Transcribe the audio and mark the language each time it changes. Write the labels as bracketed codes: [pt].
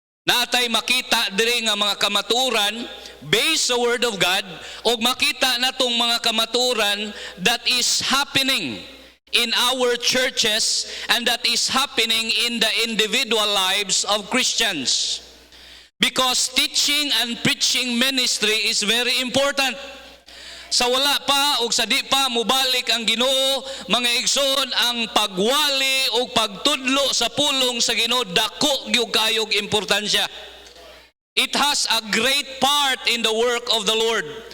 [ceb] Natay makita diri nga mga kamaturan [en] based sa Word of God, [ceb] o makita natong mga kamaturan [en] that is happening in our churches and that is happening in the individual lives of Christians. Because teaching and preaching ministry is very important. [ceb] Sa wala pa o sa di pa mubalik ang Ginoo, mga igsoon, ang pagwali o pagtudlo sa pulong sa Ginoo dako gyud kayog importansya. [en] It has a great part in the work of the Lord.